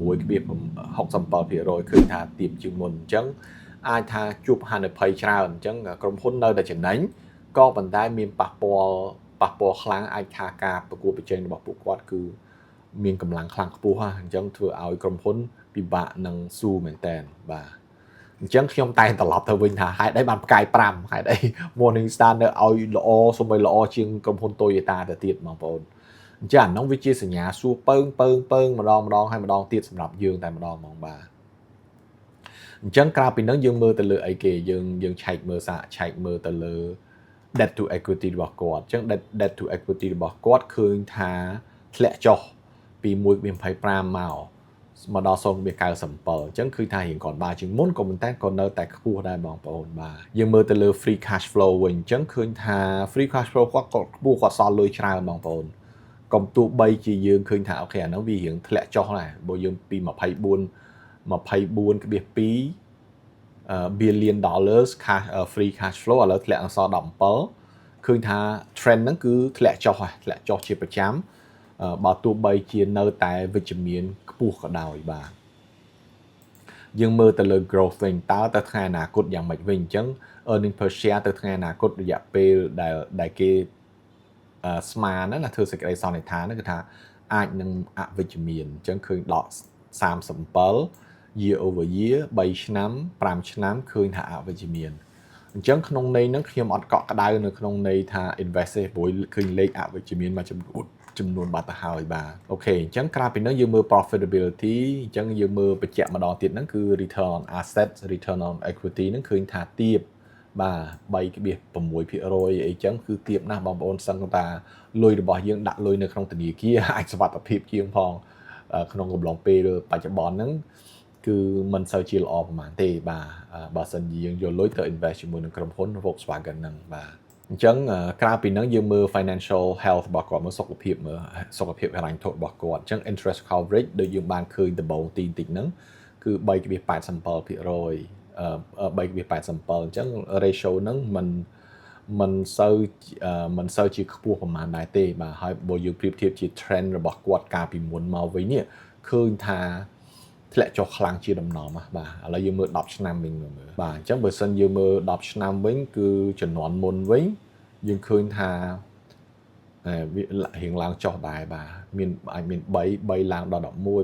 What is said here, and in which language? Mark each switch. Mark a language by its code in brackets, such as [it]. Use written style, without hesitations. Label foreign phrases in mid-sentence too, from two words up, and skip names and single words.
[km] 6.67% ឃើញថាទាបជាងមុនអញ្ចឹងអាចថាជួបហានិភ័យច្រើនអញ្ចឹងក្រុមហ៊ុននៅតែចំណេញក៏ប៉ុន្តែមានប៉ះពាល់ខ្លាំងអាចថាការប្រកួតប្រជែងរបស់ពួកគាត់គឺមានកម្លាំងខ្លាំងខ្ពស់ហ่าអញ្ចឹងធ្វើឲ្យក្រុមហ៊ុនពិបាកនឹងស៊ូមែនតើបាទអញ្ចឹងខ្ញុំតែងត្រឡប់ទៅវិញថាហេតុអីបានផ្កាយ5ហេតុអី Morningstar នៅឲ្យល្អសូម្បីល្អជាងក្រុមហ៊ុន Toyota ទៅទៀតបងប្អូន ចឹងអានោះវាជាសញ្ញាសួរពើងម្ដងហើយម្ដងទៀតសម្រាប់យើងតែម្ដងហ្មងបាទអញ្ចឹងក្រៅពីហ្នឹងយើងមើលទៅលើអី គេយើងឆែកមើលទៅលើ [en] debt to equity [km] របស់គាត់អញ្ចឹង [en] debt to equity [km] របស់គាត់ឃើញថាធ្លាក់ចុះពី 1.25 មកដល់ 0.97 អញ្ចឹងគឺថារៀងគាត់បានជាងមុនក៏ប៉ុន្តែក៏នៅតែខ្ពស់ដែរបងប្អូនបាទយើងមើលទៅលើ [en] free cash flow [km] វិញអញ្ចឹងឃើញថា [en] free cash flow [km] គាត់ក៏ខ្ពស់គាត់សល់លុយច្រើនបងប្អូនកុំទោះបីជាយើងឃើញថាអូខេអាហ្នឹងវារៀងធ្លាក់ចុះដែរបើយើងពី 24.2 [en] billion dollars cash free cash flow [km] ឥឡូវធ្លាក់ដល់សល់17ឃើញថា trend ហ្នឹងគឺធ្លាក់ចុះជាប្រចាំបើទោះបីជានៅតែវិជ្ជមានខ្ពស់ក៏ដោយបាទយើងមើលទៅលើ growth វិញតើទៅថ្ងៃអនាគតយ៉ាងម៉េចវិញអញ្ចឹង [en] earning per share [km] ទៅថ្ងៃអនាគតរយៈពេលដែលគេស្មានណាធ្វើសេចក្តីសន្និដ្ឋានហ្នឹងគឺថាអាចនឹងអវិជ្ជមានអញ្ចឹងឃើញដក 37 [en] year over year [km] 3 ឆ្នាំ5ឆ្នាំឃើញថាអវិជ្ជមានអញ្ចឹងក្នុងន័យហ្នឹងខ្ញុំអត់កក់ក្ដៅនៅក្នុងន័យថា invest ទេព្រោះឃើញលេខអវិជ្ជមានមួយចំនួនបាត់ ទៅហើយបាទអូខេអញ្ចឹងក្រៅពីហ្នឹងយើងមើល profitability អញ្ចឹងយើងមើលបញ្ជាក់ម្ដងទៀតហ្នឹងគឺ [en] return on assets return on equity [km] ហ្នឹងឃើញថា ទាបបាទ 3.6% អីចឹងគឺទាបណាស់បងប្អូនសឹងថាលុយរបស់យើងដាក់លុយនៅក្នុងធនាគារអាចសុវត្ថិភាពជាងផងក្នុងកំឡុងពេលបច្ចុប្បន្នហ្នឹងគឺមិនសូវជាល្អប្រហែលទេបាទបើសិនជាយើងយកលុយទៅ invest ជាមួយនឹងក្រុមហ៊ុន Volkswagen ហ្នឹងបាទអញ្ចឹងក្រៅពីហ្នឹងយើងមើល [en] financial health [km] របស់គាត់មើលសុខភាពហិរញ្ញវត្ថុរបស់គាត់អញ្ចឹង interest coverage ដូចយើងបានឃើញដំបូងទីបន្តិចហ្នឹងគឺ 3.87% 3.87 អញ្ចឹង ratio ហ្នឹងមិនសូវជាខ្ពស់ប្រហែលដែរទេបាទហើយបើយើងប្រៀបធៀបជា trend របស់គាត់កាលពីមុនមកវិញនេះឃើញថាធ្លាក់ចុះខ្លាំងជាដំណំបាទឥឡូវយើងមើល10ឆ្នាំវិញមើលបាទអញ្ចឹងបើសិនយើងមើល10ឆ្នាំវិញគឺជំនាន់មុនវិញយើងឃើញថាវារៀងឡើងចុះដែរបាទអាចមាន3ឡើងដល់